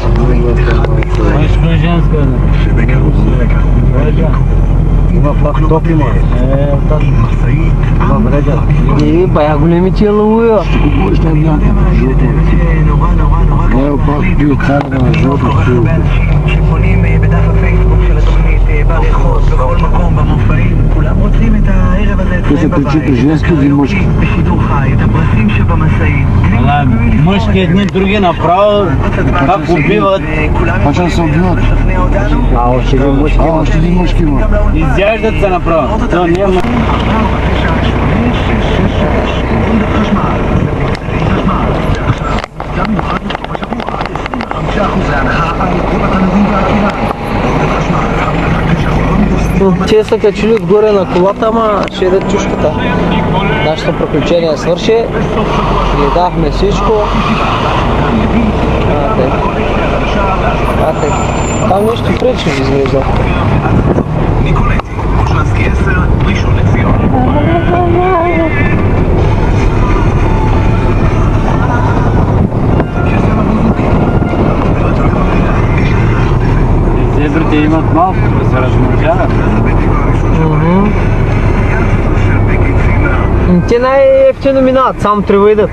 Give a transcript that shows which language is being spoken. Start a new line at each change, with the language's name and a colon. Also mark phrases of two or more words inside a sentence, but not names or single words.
Bulgarian: Мъжко и женско е. Има пак топли, ма. Има брега. Бая големи тия лъвуя. Не, пак бил царга на жълто.
Hebrew: שפונים בדף הפייסבוק של התוכנית ברחוב, בכל מקום, במופעים, כולם רוצים את הערב הזה אצלם בבית, בשידור חי, את הפרסים שבמשאית.
Bulgarian: Мъжки едни други направо, как убиват. Почва се убиват. Още един мъжки има. Изяждат се направо. То няма. Те са качили отгоре на колата, ама ще едат чушката. Нашето приключение свърши. Гледахме всичко. Там нещо пречи изглежда.
Hebrew: ניקולטי, מושלנסקי 10, ראשון לציון.
Bulgarian: Зебрите имат малко, да се размножават. Те най-ефтино минават, само трябва идат.